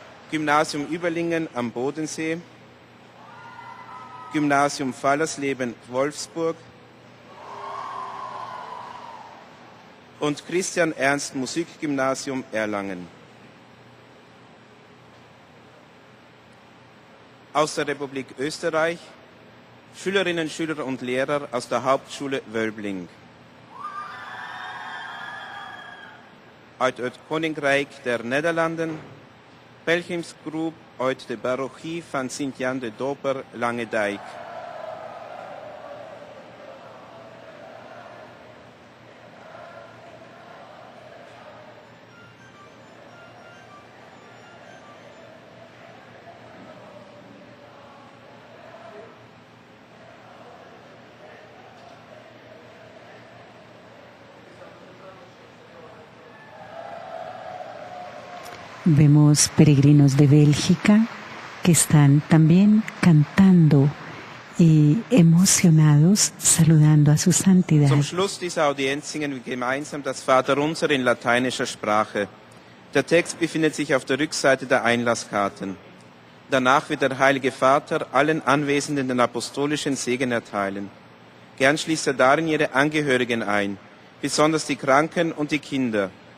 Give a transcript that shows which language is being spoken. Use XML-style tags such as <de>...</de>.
<de>Gymnasium Überlingen am Bodensee, Gymnasium Fallersleben Wolfsburg und Christian Ernst Musikgymnasium Erlangen. Aus der Republik Österreich Schülerinnen, Schüler und Lehrer aus der Hauptschule Wölbling.</de> <nl>Uit het Koninkrijk der Nederlanden, pelgrimsgroep uit de parochie van Sint-Jan de Doper, Langendijk.</nl> <es>Vemos peregrinos de Bélgica que están también cantando y emocionados, saludando a su santidad.</es> <de>Zum Schluss dieser Audienz singen wir gemeinsam das Vaterunser in lateinischer Sprache. Der Text befindet sich auf der Rückseite der Einlasskarten. Danach wird der Heilige Vater allen Anwesenden den apostolischen Segen erteilen. Gern schließt er darin ihre Angehörigen ein, besonders die Kranken und die Kinder.</de>